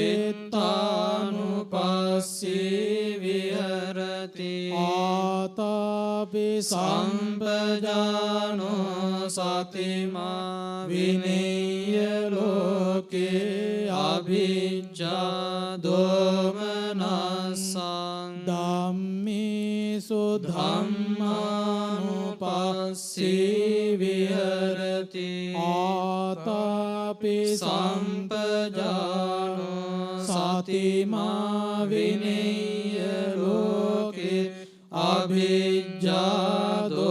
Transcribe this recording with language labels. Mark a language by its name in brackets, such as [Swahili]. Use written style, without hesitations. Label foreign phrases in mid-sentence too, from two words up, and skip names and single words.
[Pali] චිත්තානුපස්සී විහෙරති ආතාපි සම්පජානෝ සතිමා විනේය ලෝකේ අභිජ්ජා දෝමනස්සං ධම්මේසු ධම්මානුපස්සී විහෙරති ආතාපි සම්පජානෝ සතිමා විනේය ලෝකේ අභිජ්ජා